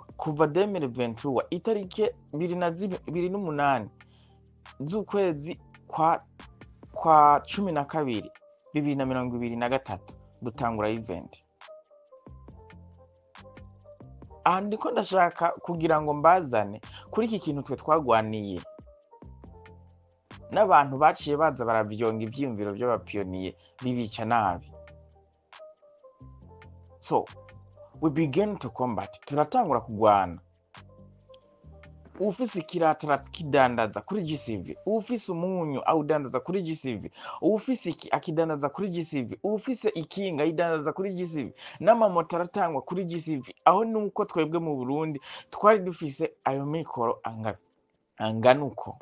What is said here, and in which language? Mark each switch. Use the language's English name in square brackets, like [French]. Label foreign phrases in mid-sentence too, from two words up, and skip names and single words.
[Rundi] Kuva 2023 itarike 28 z'ukwezi kwa 12 2023 dutangura event. Ndiko ndashaka kugira ngo mbazane kuri iki kintu twe twagwaniye n'abantu baciye baza baravyonga ivyiyumviro by'abapiyoniye bibica nabi. [English] So we begin to combat. [Rundi] Turatangura kugwana. Ufise ikirata kidandaza kuri GCV, ufise umunyu awudandaza kuri GCV, ufise iki akidandaza kuri GCV, ufise ikinga idandaza kuri GCV, n'amamoto aratangwa kuri GCV. Aho nuko twebwe mu Burundi twari dufise ayo mikoro anganuko.